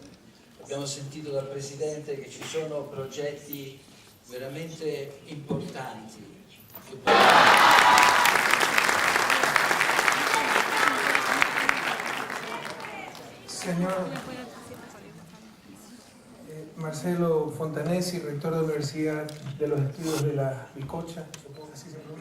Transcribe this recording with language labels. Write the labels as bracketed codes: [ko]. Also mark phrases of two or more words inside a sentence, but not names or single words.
[it] Abbiamo sentito dal Presidente che ci sono progetti veramente importanti. [es] Señor Marcelo Fontanesi, rector de la Universidad de los Estudios de la Bicocha, supongo que así se pronuncia.